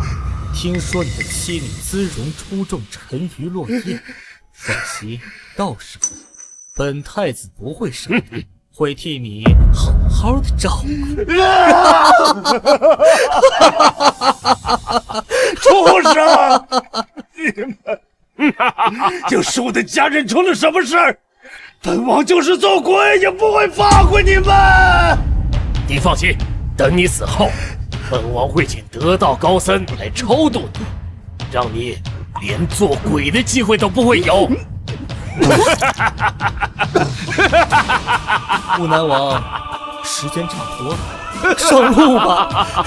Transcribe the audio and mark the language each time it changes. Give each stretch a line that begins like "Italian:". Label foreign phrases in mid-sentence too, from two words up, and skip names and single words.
Chinese: 聽說你的妻女姿容出眾，沉魚落雁，放心，到時候本太子不會生病，會替你好好的照顧。畜生！你們！就是我的家人出了什麼事，本王就是做鬼也不會放過你們。你放心，等你死後，本王會請得道高僧來超度你，讓你連做鬼的機會都不會有。武南王，時間差不多了，上路吧。